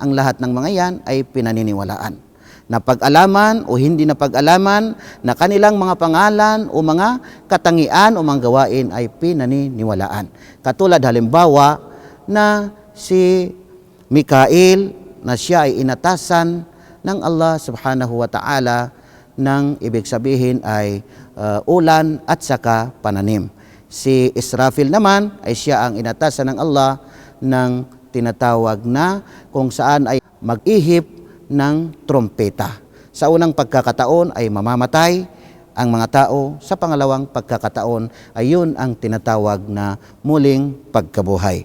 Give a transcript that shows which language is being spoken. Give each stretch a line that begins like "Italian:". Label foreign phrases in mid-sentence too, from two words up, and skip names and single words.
Filipino: Ang lahat ng mga yan ay pinaniniwalaan. Napag-alaman o hindi napag-alaman na kanilang mga pangalan o mga katangian o mga gawain ay pinaniniwalaan. Katulad halimbawa na si Mikael na siya ay inatasan ng Allah
Arabic: سبحانه وتعالى
Filipino: ng ibig sabihin ay ulan at saka pananim. Si Israfil naman ay siya ang inatasan ng Allah ng tinatawag na kung saan ay mag-ihip ng trompeta. Sa unang pagkakataon ay mamamatay ang mga tao, sa pangalawang pagkakataon ay yun ang tinatawag na muling pagkabuhay.